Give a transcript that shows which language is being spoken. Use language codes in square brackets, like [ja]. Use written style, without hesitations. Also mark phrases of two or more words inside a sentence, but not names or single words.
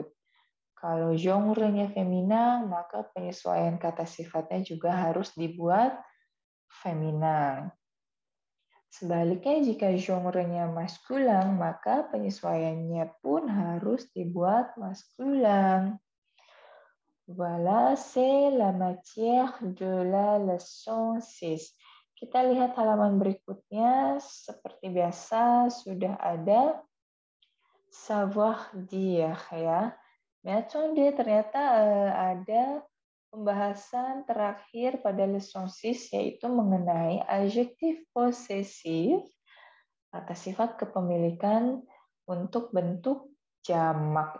[id] Kalau genre-nya femina, maka penyesuaian kata sifatnya juga harus dibuat femina. Sebaliknya, jika genre-nya maskulan, maka penyesuaiannya pun harus dibuat maskulan. [fr] Voilà, c'est la matière de la leçon 6. [id] Kita lihat halaman berikutnya. Seperti biasa, sudah ada [fr] savoir dire, [id] ya. Nah, ternyata ada pembahasan terakhir pada leçon 6, yaitu mengenai adjektif posesif, kata sifat kepemilikan untuk bentuk jamak.